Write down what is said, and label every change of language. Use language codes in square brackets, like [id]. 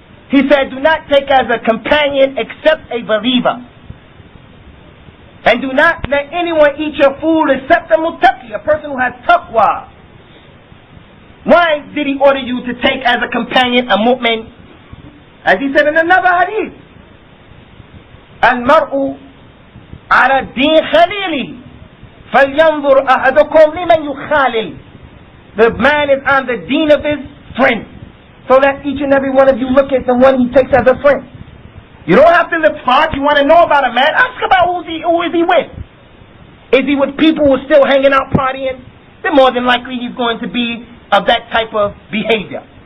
[en] He said, do not take as a companion except a believer. And do not let anyone eat your food except a muttaqi, a person who has taqwa. Why did he order you to take as a companion a mu'min? As he said in another hadith, [ar] المرء على الدين خليله فلينظر أحدكم لمن يخالل. [en] The man is on the deen of his friend. So that each and every one of you look at the one he takes as a friend. You don't have to look far. If you want to know about a man, ask about who is he with. Is he with people who are still hanging out partying? Then more than likely he's going to be of that type of behavior.